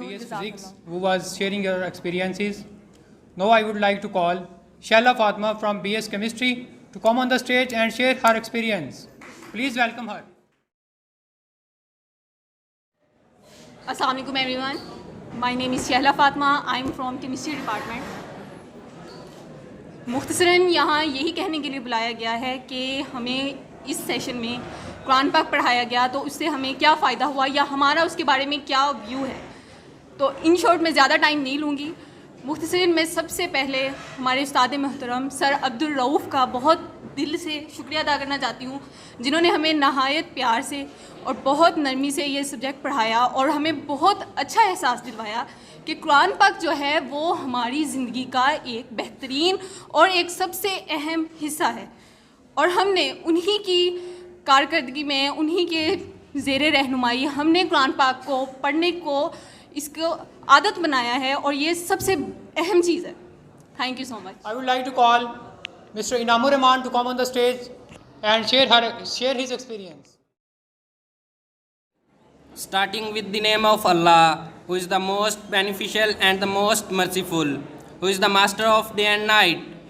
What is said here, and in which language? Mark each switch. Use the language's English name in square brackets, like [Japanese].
[English] BS Physics, who was sharing your experiences. Now I would like to call Shaila Fatima from BS Chemistry to come on the stage and share her experience. Please welcome her. Assalamu alaikum everyone. My name is Shaila Fatima. I am from Chemistry Department. [Urdu] مختصراً یہاں یہی کہنے کے لیے بلایا گیا ہے کہ ہمیں اس سیشن میں قرآن پاک پڑھایا گیا تو اس سے ہمیں کیا فائدہ ہوا یا ہمارا اس کے بارے میں کیا ویو ہے. تو [English] ان شارٹ [Urdu] میں زیادہ ٹائم نہیں لوں گی. مختصراً میں سب سے پہلے ہمارے استاد محترم سر عبدالرؤف کا بہت دل سے شکریہ ادا کرنا چاہتی ہوں، جنہوں نے ہمیں نہایت پیار سے اور بہت نرمی سے یہ سبجیکٹ پڑھایا اور ہمیں بہت اچھا احساس دلوایا کہ قرآن پاک جو ہے وہ ہماری زندگی کا ایک بہترین اور ایک سب سے اہم حصہ ہے، اور ہم نے انہی کی کارکردگی میں، انہی کے زیر رہنمائی ہم نے قرآن پاک کو پڑھنے کو اس کو عادت بنایا ہے، اور یہ سب سے اہم چیز ہے. [English] Thank you so much. I would like to call Mr. Inamur Rahman to come on the stage and share his experience. Starting with the name of Allah, who is the most beneficial and the most merciful, who is the master of day and night.